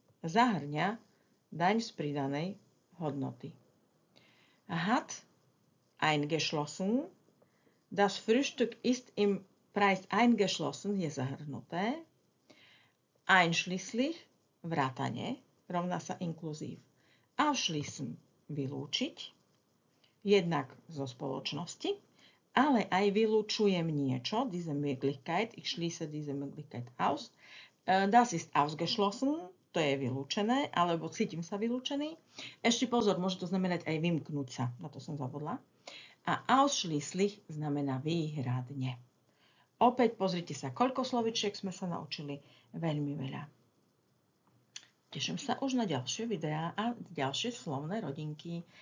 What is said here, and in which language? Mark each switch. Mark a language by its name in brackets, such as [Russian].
[Slovak] Zahrňa daň z pridanej hodnoty. [German] Hat eingeschlossen. Das Frühstück ist im Preis eingeschlossen, [Slovak] je zahrnuté. Einschließlich, vrátane, rovná sa inkluzív. Ausschließen, vylúčiť, jednak zo spoločnosti, ale aj vylúčujem niečo, [German] diese Möglichkeit, ich schließe diese Möglichkeit aus. Das ist ausgeschlossen, [Slovak] to je vylúčené, alebo cítim sa vylúčený. Ešte pozor, môže to znamenať aj vymknúť sa, na to som zabudla. A ausschließlich znamená výhradne. Opäť pozrite sa, koľko slovičiek sme sa naučili. Veľmi veľa. Teším sa už na ďalšie videá a ďalšie slovné rodinky.